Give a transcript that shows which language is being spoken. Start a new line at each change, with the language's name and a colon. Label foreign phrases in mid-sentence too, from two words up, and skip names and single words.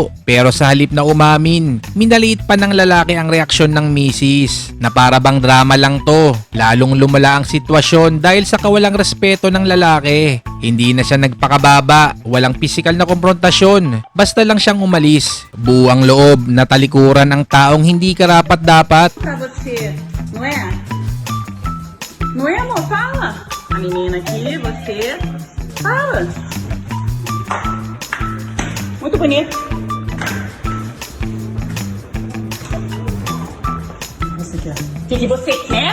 Filipino: Pero sa halip na umamin, minaliit pa ng lalaki ang reaksyon ng misis na para bang drama lang to. Lalong lumala ang sitwasyon dahil sa kawalang respeto ng lalaki. Hindi na siya nagpakababa, walang pisikal na konfrontasyon. Basta lang siyang umalis. Buang loob na talikuran ang taong hindi karapat-dapat.
Portuguese: Pra você, não é? Não é, amor? Fala. A menina aqui, você. Fala. Muito bonito. O que você quer?